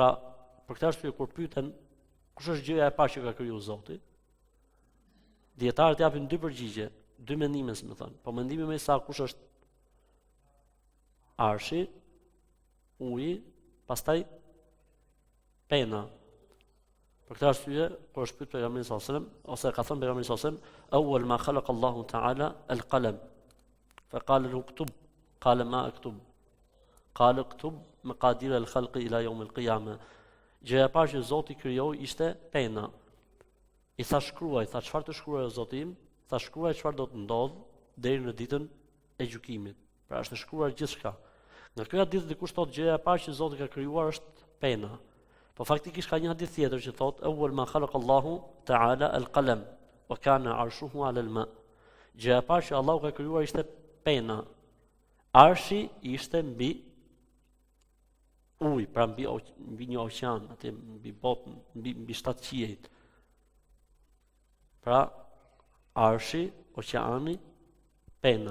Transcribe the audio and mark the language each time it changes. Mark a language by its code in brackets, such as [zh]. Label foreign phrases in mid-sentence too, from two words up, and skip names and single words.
[sq] Pra për këtë arsye kur pyeten kush është gjëja e parë që ka krijuar Zoti, dietarët japin dy përgjigje. Dy mendime, më thënë. Po mendimi më i saktë kush është arshi, uji, pastaj pena. Për këtë arsye, kur është pyet pejgamberi [ar] صلى الله عليه وسلم, [sq] ose ka thënë pejgamberi [ar] صلى الله عليه وسلم, "أول ما خلق الله تعالى القلم." فقال له اكتب قال ما أكتب. قال اكتب مقادير الخلق إلى يوم القيامة. [sq] Gjëja e parë që Zoti krijoi ishte pena. I tha shkruaj, tha çfarë të shkruaj o Zoti im? Tha shkruaj çfarë do të ndodh deri në ditën e gjykimit. Pra është shkruar gjithçka. Nga ky hadith dikush thotë gjëja e parë që Zoti ka krijuar është pena. Po faktikisht ka një hadith tjetër që thotë [ar] أول ما خلق الله تعالى القلم وكان عرشه على الماء. [sq] Gjëja e parë që Allahu ka krijuar ishte pena. Arshi ishte mbi ujë, pra mbi një oqean, atë mbi botën, mbi shtatë qiejt. Pra arshi, oqeani, pena.